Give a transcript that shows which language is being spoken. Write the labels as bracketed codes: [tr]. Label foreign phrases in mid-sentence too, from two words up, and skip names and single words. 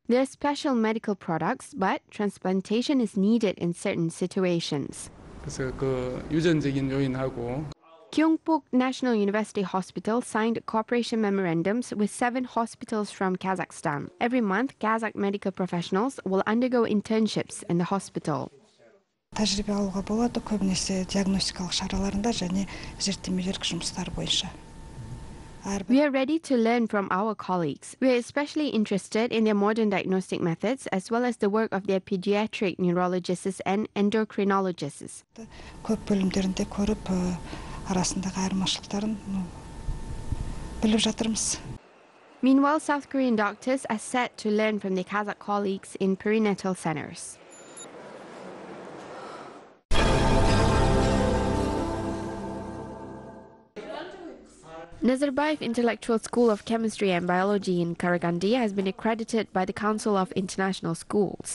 [en] There are special medical products, but transplantation is needed in certain situations. [ko] 그래서 그 유전적인 요인하고 [en] Gyeongbok National University Hospital signed cooperation memorandums with 7 hospitals from Kazakhstan. Every month, Kazakh medical professionals will undergo internships in the hospital. [kk] тәжірибе алуға болады, көбінесе диагностикалық шараларында және зерттемелер жұмыстары бойынша. [en] We are ready to learn from our colleagues. We are especially interested in their modern diagnostic methods as well as the work of their pediatric neurologists and endocrinologists. [kk] көп бөлімдерінде көріп, арасындағы айырмашылықтарын біліп жатырмыз. [en] Meanwhile, South Korean doctors are set to learn from their Kazakh colleagues in perinatal centers. Nazarbayev Intellectual School of Chemistry and Biology in Karaganda has been accredited by the Council of International Schools.